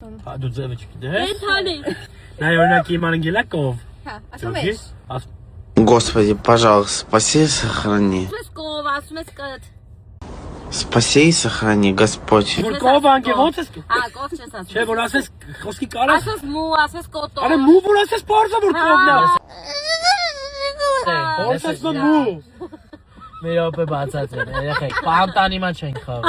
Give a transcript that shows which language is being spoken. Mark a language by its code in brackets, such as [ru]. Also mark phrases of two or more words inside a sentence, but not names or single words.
[hy] Դու ձևը չգիտես։ Էթանի։ Նա օրինակ իմ անգելակով։ Հա, ասում ես։ [ru] Господи, пожалуйста, спаси и сохрани. [hy] Ասում ես կով, ասում ես կդ։ [ru] Спаси и сохрани, Господь. [hy] Որ կով անգե ո՞նց ես։ Հա, կով չես ասում։ Չէ, որ ասես խոսքի կարաս։ Ասես մու, ասես կոտո։ Արա մու որ ասես բարձա որ կովն է։ Ո՞նց ես մու։ Մի րոպե բացատրեմ, երեխեք, պանտանիմա չենք խաղում։